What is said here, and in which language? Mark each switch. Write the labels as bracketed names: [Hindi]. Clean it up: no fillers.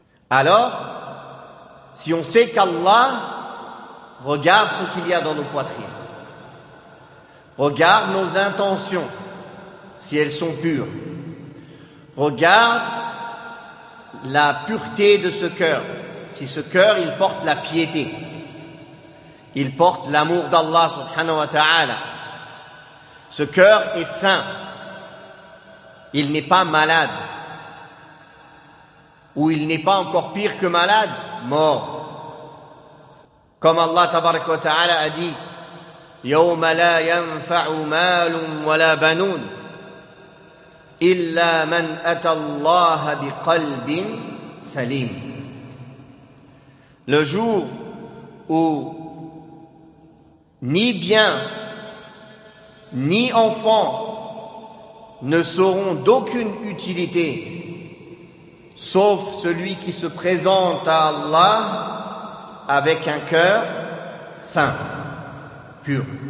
[French] Alors, si on sait qu'Allah regarde ce qu'il y a dans nos poitrines, regarde nos intentions, si elles sont pures, regarde la pureté de ce cœur, si ce cœur il porte la piété, il porte l'amour d'Allah subhanahu wa ta'ala. Ce cœur est sain. Il n'est pas malade. Ou il n'est pas encore pire que malade, mort. Comme Allah tabaraka wa ta'ala a dit: [Arabic] يَوْمَ لَا يَنْفَعُ مَالٌ وَلَا بَنُونَ إِلَّا مَنْ أَتَى اللَّهَ بِقَلْبٍ سَلِيمٍ. [French] Le jour où ni bien, ni enfant ne seront d'aucune utilité, sauf celui qui se présente à Allah avec un cœur sain, pur.